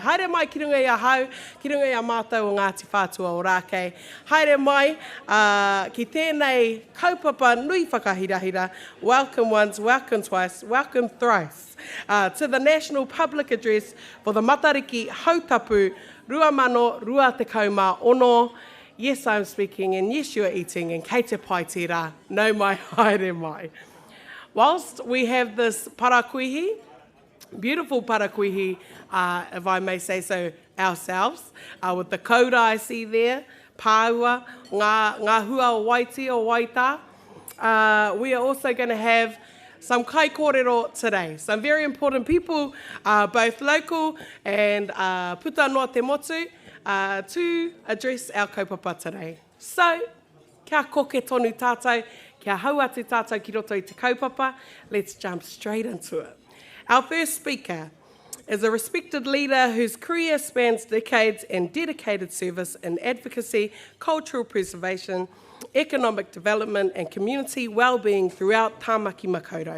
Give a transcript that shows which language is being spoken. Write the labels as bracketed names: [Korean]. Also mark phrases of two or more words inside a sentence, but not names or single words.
[Māori] Haere mai ki runga I a hau, ki runga I a mātou o Ngāti Whātua o Rākei. Haere mai, ki tēnei kaupapa nui whakahirahira, [English] welcome once, welcome twice, welcome thrice, to the National Public Address for the Matariki Hautapu [Māori] Rua te kauma ono. [English] Yes, I'm speaking, and yes, you are eating, and [Māori] kei te pai tira, no mai, haere mai. [English] Whilst we have this parakuihi, beautiful parakuihi, if I may say so ourselves, with the koura I see there, [Māori] pāua, ngā hua o Waiti o Waita, [English] we are also going to have some kai kōrero today. Some very important people, both local and [Māori] puta noa te motu, [English] to address our kaupapa today. So, [Māori] kia koke tonu tātou, kia haua te tātou ki roto I te kaupapa. [English] Let's jump straight into it. Our first speaker is a respected leader whose career spans decades and dedicated service in advocacy, cultural preservation, economic development and community well-being throughout Tāmaki Makaurau.